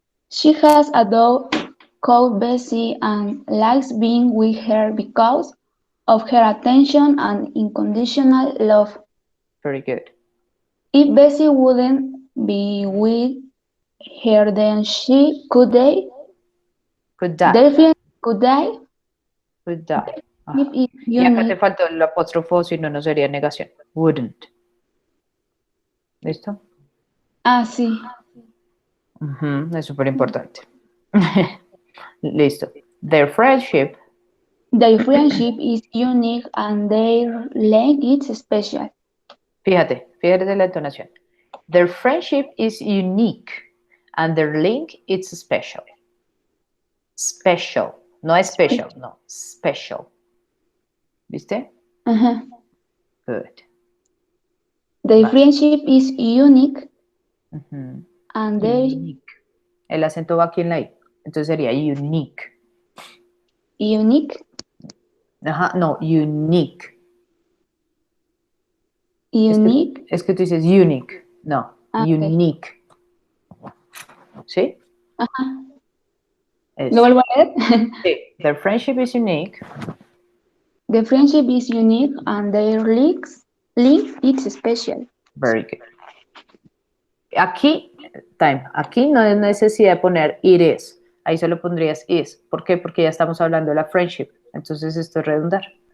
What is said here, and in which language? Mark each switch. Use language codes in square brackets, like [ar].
[en] She has a dog called Bessie and likes being with her because of her attention and unconditional love. Very good. If Bessie wouldn't be with her, then she could die. Could die. Their friendship could die. Could die. If is [es] Y acá te [en] unique. [es] faltó el apóstrofo, si no, no sería negación. [en] Wouldn't. [es] ¿Listo? Ah, sí. Es súper importante. Listo. [en] Their friendship. Their friendship is unique and their length is special. [es] Fíjate de la entonación. [en] Their friendship is unique and their link is special. [es] Special. No es special, no. Special. ¿Viste? Good. [en] Their friendship is unique and their [es] Unique. El acento va aquí en la I. Entonces sería unique. [en] unique. [es] No, unique. [en] Unique. [es] Es que tú dices unique. No, Okay. unique. ¿Sí? ¿Lo vuelvo a leer? [en] Sí. Their friendship is unique. The friendship is unique and their link is special. Very good. [es] Aquí no hay necesidad de poner [en] it is. [es] Ahí solo pondrías is. ¿Por qué? Porque ya estamos hablando de la friendship. Entonces esto es redundar.